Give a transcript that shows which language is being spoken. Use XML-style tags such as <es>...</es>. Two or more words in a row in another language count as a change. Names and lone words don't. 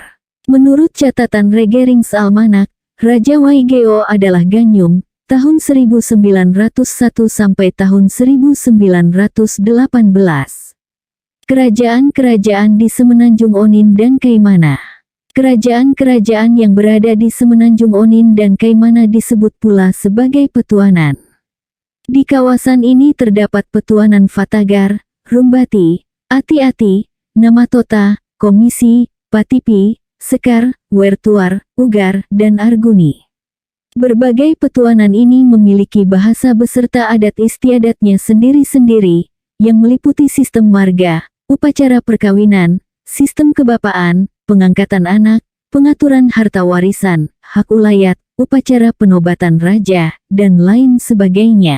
<id>Menurut catatan Regerings Almanak, Raja Waigeo adalah Ganyum, tahun 1901 sampai tahun 1918. Kerajaan-kerajaan di Semenanjung Onin dan Kaimana. Kerajaan-kerajaan yang berada di Semenanjung Onin dan Kaimana disebut pula sebagai petuanan. Di kawasan ini terdapat petuanan Fatagar, Rumbati, Ati-Ati, Namatota, Komisi, Patipi, Sekar, Wertuar, Ugar, dan Arguni. Berbagai petuanan ini memiliki bahasa beserta adat istiadatnya sendiri-sendiri, yang meliputi sistem marga, upacara perkawinan, sistem kebapaan, pengangkatan anak, pengaturan harta warisan, hak ulayat, upacara penobatan raja, dan lain sebagainya.</id>